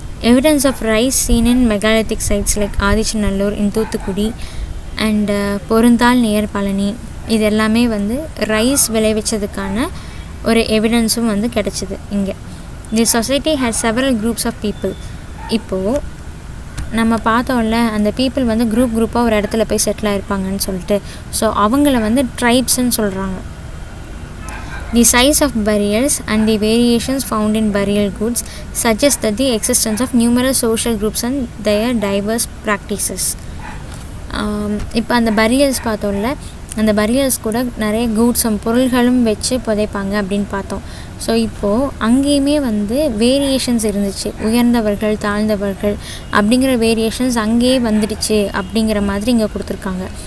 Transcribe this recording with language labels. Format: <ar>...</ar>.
<en>evidence of rice seen in megalithic sites like Adichanallur in Thoothukudi and Porunthal near Palani,</en> <ta>இது எல்லாமே வந்து rice விளைவிச்சதுக்கான ஒரு எவிடன்ஸும் வந்து கிடச்சிது இங்கே.</ta> <en>The society has several groups of people.</en> <ta>இப்போது நம்ம பார்த்தோம்ல, அந்த பீப்புள் வந்து குரூப்பாக ஒரு இடத்துல போய் செட்டில் ஆகிருப்பாங்கன்னு சொல்லிட்டு, ஸோ அவங்கள வந்து ட்ரைப்ஸ்ன்னு சொல்கிறாங்க.</ta> <en>The size of burials and the variations found in burial goods suggest that the existence of numerous social groups and their diverse practices.</en> <ta>இப்போ அந்த பரியல்ஸ் பார்த்தோம்ல, அந்த பரியல்ஸ் கூட நிறைய கூட்ஸும் பொருள்களும் வச்சு புதைப்பாங்க அப்படின்னு பார்த்தோம். ஸோ இப்போது அங்கேயுமே வந்து வேரியேஷன்ஸ் இருந்துச்சு, உயர்ந்தவர்கள் தாழ்ந்தவர்கள் அப்படிங்கிற வேரியேஷன்ஸ் அங்கேயே வந்துடுச்சு அப்படிங்கிற மாதிரி இங்கே கொடுத்துருக்காங்க.</ta>